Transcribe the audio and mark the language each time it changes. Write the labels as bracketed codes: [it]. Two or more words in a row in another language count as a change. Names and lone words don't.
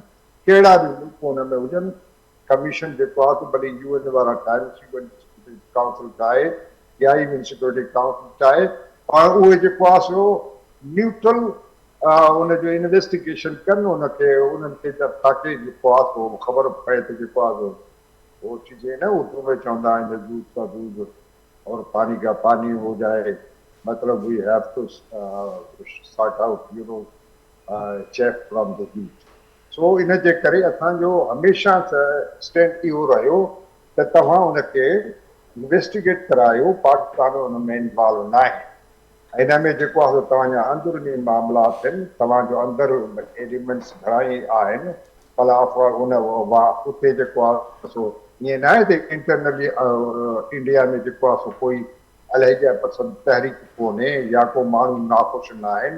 [sd] कहिड़ा बि मुल्क हुन में हुजनि कमीशन जेको आहे त भली UN वारा ठाहिनि काउंसिल ठाहे या इवन सिक्योरिटी काउंसिल ठाहे और उहे जेको आहे सो न्यूट्रल उनजो इन्वेस्टिगेशन कनि उनखे उन्हनि खे ताकी जेको आहे सो ख़बर पए त जेको आहे वो चीज़ें ना उर्दू में चवंदा आहिनि [ur] دودھ کا دودھ اور پانی کا پانی ہو جائے [sd] मतलब [en] we have to sort out you know check from the heat. [sd] सो इन जे करे असांजो हमेशह स्टैंड इहो रहियो त तव्हां उनखे इन्वेस्टिगेट करायो पाकिस्तान उन में इन्वॉल्व न आहे। इन में जेको आहे तव्हांजा अंदरूनी मामला आहिनि तव्हांजो अंदरि एलिमेंट्स घणा ई आहिनि भला उन उते जेको आहे सो ईअं न आहे त इंटरनली इंडिया में जेको आहे सो कोई अलहजा पसंदि तहरीक कोन्हे या को माण्हू नाख़ुशि न आहिनि।